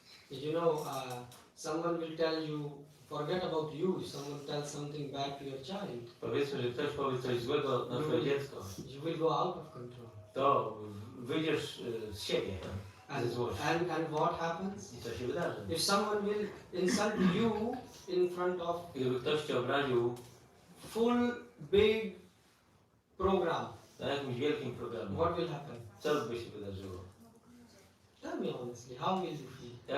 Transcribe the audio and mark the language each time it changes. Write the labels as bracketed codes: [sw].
[en] If you know, someone will tell you, forget about you, if someone tells something bad to your child, [pl] Powiedzmy, że ktoś powie coś złego na twoje dziecko, [en] you will go out of control. [pl] to wyjdziesz z siebie, ze złości. [en] And what happens? [pl] I co się wydarzy? [en] If someone will insult you in front of [pl] Gdyby ktoś cię obraził [en] full big program, [pl] na jakimś wielkim programie, [en] what will happen? [pl] co by się wydarzyło? [en] Tell me honestly, how will you feel?